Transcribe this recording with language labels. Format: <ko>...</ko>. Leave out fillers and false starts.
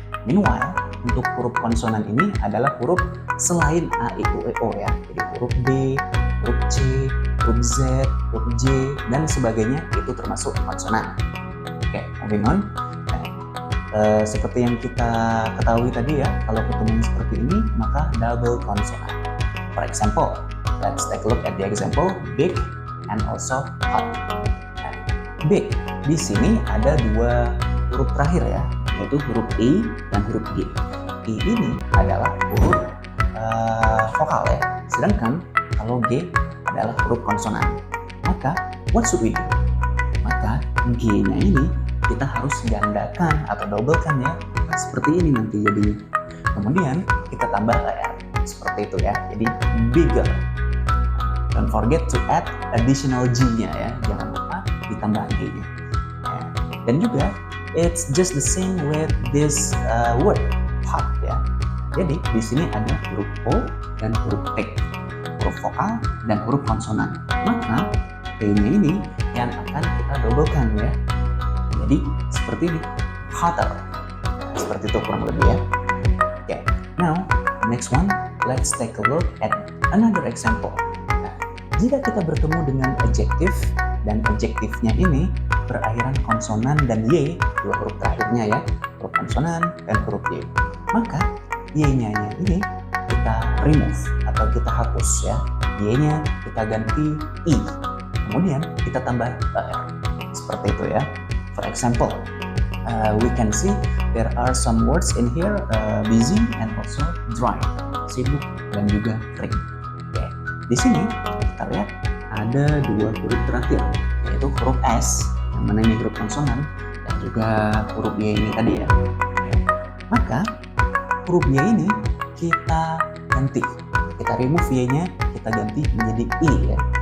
<id>Meanwhile, untuk huruf konsonan ini adalah huruf selain a, i, u, e, o ya. Jadi huruf b, huruf c, huruf z, huruf J, dan sebagainya itu termasuk konsonan. Oke,</id> <en>moving on.</en> <id>Seperti yang kita ketahui tadi ya, kalau ketemu seperti ini maka double konsonan.</id> <en>For example, let's take a look at the example big and also hot.</en> <id>Big, di sini ada dua huruf terakhir ya, yaitu huruf E dan huruf G. E ini adalah huruf vokal ya, sedangkan kalau G adalah huruf konsonan. Maka</id> <en>what should we do?</en> <id>Maka G-nya ini kita harus gandakan atau doublekan ya, seperti ini nanti jadinya. Kemudian kita tambah R seperti itu ya, jadi bigger.</id> <en>Don't forget to add additional G-nya ya,</en> <id>jangan lupa ditambah G-nya. Dan juga</id> <en>it's just the same with this word hot ya.</en> <id>Jadi di sini ada huruf O dan huruf P, huruf vokal dan huruf konsonan. Maka P-nya ini yang akan kita doublekan ya. Jadi seperti ini, hotter. Seperti itu kurang lebih ya.</id> <en>Okay. Now next one, let's take a look at another example.</en> <id>Nah, jika kita bertemu dengan adjective dan adjektifnya ini berakhiran konsonan dan Y, dua huruf terakhirnya ya, huruf konsonan dan huruf Y, maka Y-nya ini kita remove atau kita hapus ya. Y-nya kita ganti I, kemudian kita tambah R. Seperti itu ya.</id> <en>For example, we can see there are some words in here, busy and also dry,</en> <id>sibuk dan juga kering.</id> <en>Okay.</en> <id>Di sini kita lihat ada dua huruf terakhir, yaitu huruf S, yang mana ini huruf konsonan, dan juga huruf Y ini tadi ya. Okay. Maka huruf Y ini kita ganti, kita remove Y-nya, kita ganti menjadi I ya.</id>